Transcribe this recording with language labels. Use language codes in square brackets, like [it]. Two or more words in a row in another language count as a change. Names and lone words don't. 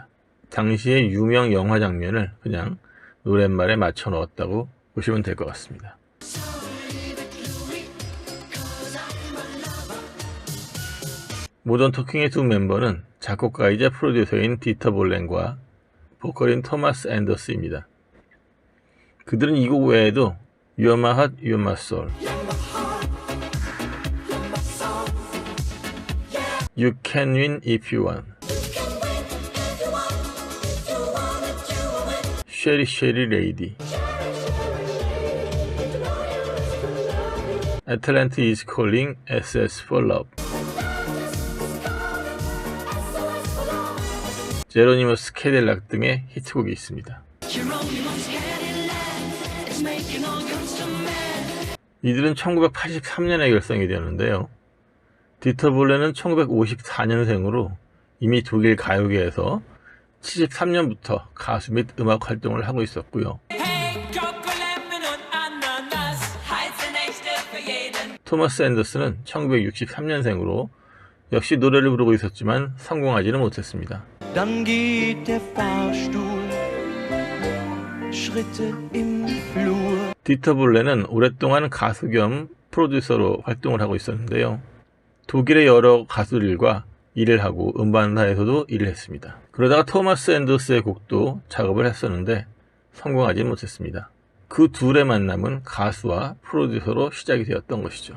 [ko] 당시의 유명 영화 장면을 그냥 노랫말에 맞춰 넣었다고 보시면 될 것 같습니다. 모던 토킹의 두 멤버는 작곡가이자 프로듀서인 디터 볼렌과 보컬인 토마스 앤더스입니다. 그들은 이 곡 외에도 You're My Heart, You're My Soul, You Can Win If You Want, Sherry Sherry Lady, Atlantis is Calling SS for Love, 제로니머스 캐딜락 등의 히트곡이 있습니다. 이들은 1983년에 결성이 되었는데요. 디터 볼렌은 1954년생으로 이미 독일 가요계에서 73년부터 가수 및 음악 활동을 하고 있었고요. 토마스 앤더스는 1963년생으로 역시 노래를 부르고 있었지만 성공하지는 못했습니다. [de] Dann geht der Fahrstuhl Schritte im Flur. [ko] 디터 볼렌은 오랫동안 가수 겸 프로듀서로 활동을 하고 있었는데요. 독일의 여러 가수들과 일을 하고 음반사에서도 일을 했습니다. 그러다가 토마스 앤더스의 곡도 작업을 했었는데 성공하지 못했습니다. 그 둘의 만남은 가수와 프로듀서로 시작이 되었던 것이죠.